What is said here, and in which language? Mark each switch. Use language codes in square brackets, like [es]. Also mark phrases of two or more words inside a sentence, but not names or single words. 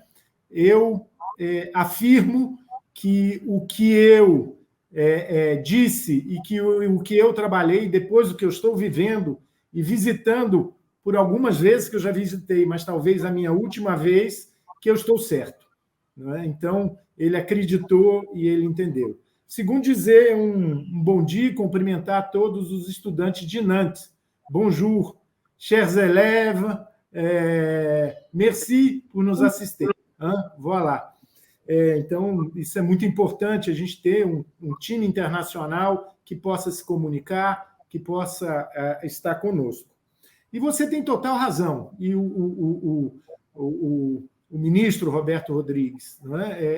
[pt] Eu afirmo que o que eu disse e que o que eu trabalhei, depois do que eu estou vivendo e visitando por algumas vezes que eu já visitei, mas talvez a minha última vez, que eu estou certo. Não é? Então, ele acreditou e ele entendeu. Segundo dizer, um bom dia, cumprimentar todos os estudantes de Nantes. [fr] Bonjour, chers élèves, merci [pt] por nos assistir. Voilà. Então, isso é muito importante, a gente ter um time internacional que possa se comunicar, que possa estar conosco. E você tem total razão. E o ministro Roberto Rodrigues, não é?